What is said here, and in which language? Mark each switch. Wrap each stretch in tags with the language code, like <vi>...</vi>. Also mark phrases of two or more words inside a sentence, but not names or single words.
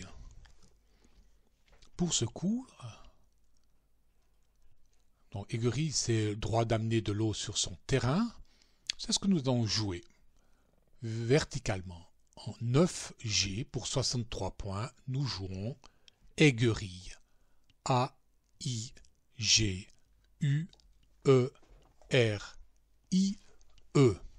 <fr>Pour ce coup, donc aiguerille, c'est le droit d'amener de l'eau sur son terrain. C'est ce que nous allons jouer verticalement. En 9G pour 63 points, nous jouons aiguerille. A-I-G-U-E-R-I-E.</fr>